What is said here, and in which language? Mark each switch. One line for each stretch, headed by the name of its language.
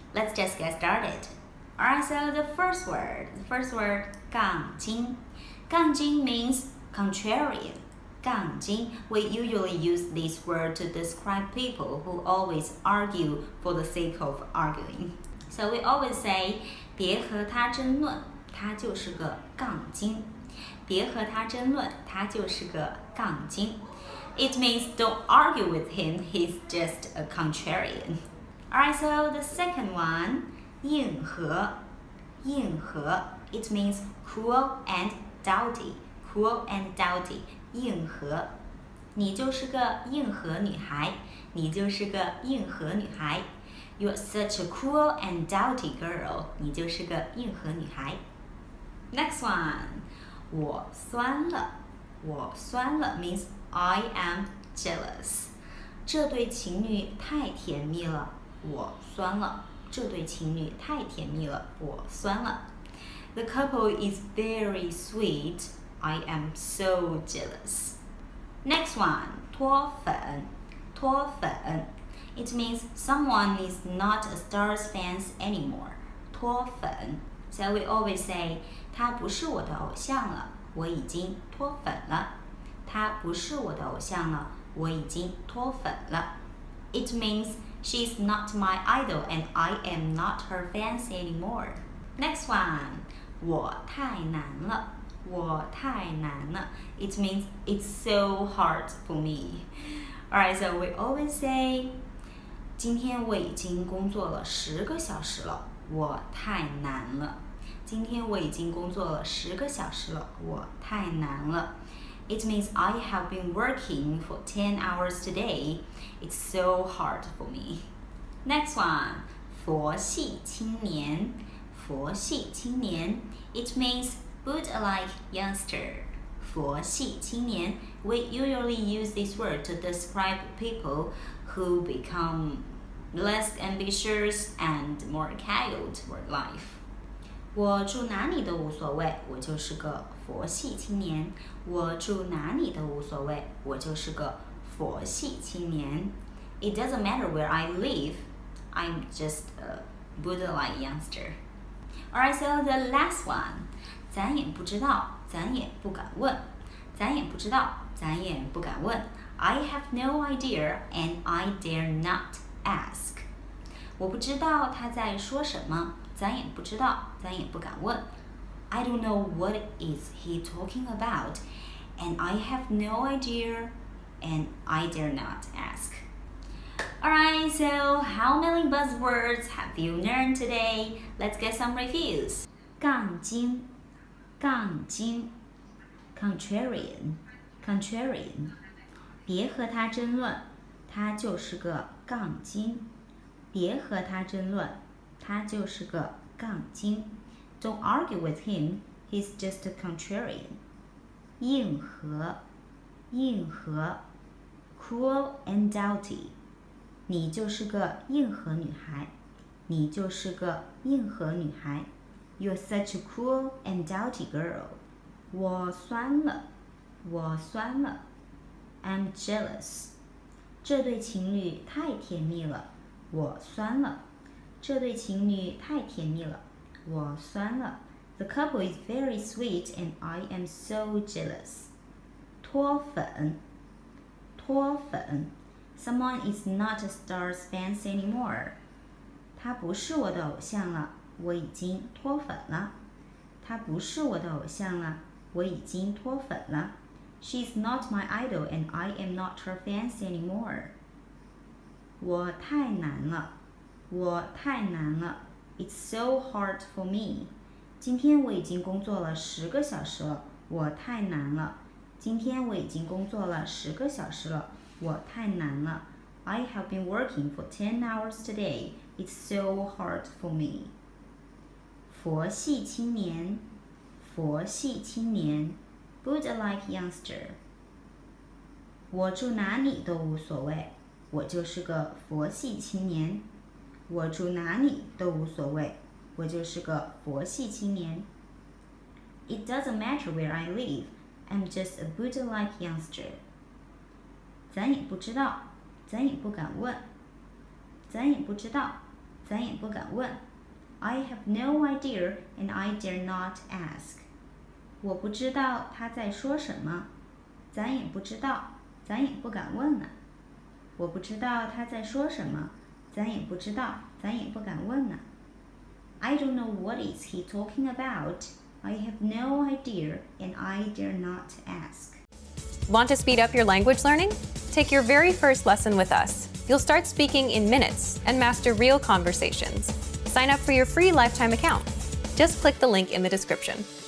English: Let's just get started. Alright, so the first word, 杠精. 杠精 means contrarian. 杠精, we usually use this word to describe people who always argue for the sake of arguing. So we always say,
Chinese: 别和他争论，他就是个杠精。别和他争论，他就是个杠精。
English: It means don't argue with him, he's just a contrarian. Alright, so the second one, 硬核。硬核, it means cruel and doughty. Cruel and doughty.
Chinese: 硬核，你就是个硬核女孩，你就是个硬核女孩。
English: You're such a cruel and doughty girl.
Chinese: 你就是个硬核女孩。
English: Next one, 我酸了。 我酸了 means I am jealous.
Chinese: 这对情侣太甜蜜了，我酸了。这对情侣太甜蜜了，我酸了。
English: The couple is very sweet. I am so jealous. Next one, 脱粉，脱粉。 It means someone is not a Stars fan anymore.
Chinese: 脱粉。
English: So we always say,
Chinese: 他不是我的偶像了，我已经脱粉了。他不是我的偶像了，我已经脱粉了。
English: It means she's not my idol and I am not her fans anymore. Next one,
Chinese: 我太难了，我太难了。
English: It means it's so hard for me. Alright, so we always say,
Chinese: 今天我已经工作了10个小时了，我太难了。今天我已经工作了10个小时了，我太难了。
English: It means I have been working for 10 hours today. It's so hard for me. Next one,
Chinese: 佛系青年，佛系青年。
English: It means Buddha-like youngster.
Chinese: 佛系青年.
English: We usually use this word to describe people who become less ambitious and more casual toward life.
Chinese: 我住哪里都无所谓，我就是个佛系青年。我住哪里都无所谓，我就是个佛系青年。
English: It doesn't matter where I live, I'm just a Buddha-like youngster. Alright, so the last one.
Chinese: 咱也不知道，咱也不敢问。咱也不知道，咱也不敢问。
English: I have no idea and I dare not ask.
Chinese: 我不知道他在说什么，咱也不知道，咱也不敢问。
English: I don't know what is he talking about, and I have no idea, and I dare not ask. Alright, so how many buzzwords have you learned today? Let's get some reviews. 杠精，杠精 ，contrarian, contrarian.
Chinese: 别和他争论，他就是个杠精。别和他争论，他就是个杠精。
English: Don't argue with him, he's just a contrarian. 硬核，硬核 ，cruel and doughty.
Chinese: 你就是个硬核女孩，你就是个硬核女孩。
English: You're such a cruel and doughty girl.
Chinese: 我酸了，我酸了。
English: I'm jealous.
Chinese: 这对情侣太甜蜜了，我酸了。这对情侣太甜蜜了，我酸了。
English: The couple is very sweet and I am so jealous.
Chinese: 脱粉，脱粉。
English: Someone is not a Stars fan anymore.
Chinese: 他不是我的偶像了，我已经脱粉了。他不是我的偶像了，我已经脱粉了。
English: She's not my idol and I am not her fans anymore.
Chinese: 我太难了，我太难了。
English: It's so hard for me.
Chinese: 今天我已经工作了10个小时了，我太难了。今天我已经工作了10个小时了，我太难了。
English: I have been working for 10 hours today. It's so hard for me.
Chinese: 佛系青年，佛系青年 ，
English: Buddha-like youngster.
Chinese: 我住哪里都无所谓，我就是个佛系青年。我住哪里都无所谓，我就是个佛系青年。
English: It doesn't matter where I live, I'm just a Buddha-like youngster.
Chinese: 咱也不知道，咱也不敢问。咱也不知道，咱也不敢问。
English: I have no idea and I dare not ask.
Chinese: 我不知道他在说什么，咱也不知道，咱也不敢问呢。我不知道他在说什么，咱也不知道，咱也不敢问呢。
English: I don't know what is he talking about. I have no idea and I dare not ask. Want to speed up your language learning? Take your very first lesson with us. You'll start speaking in minutes and master real conversations. Sign up for your free lifetime account. Just click the link in the description.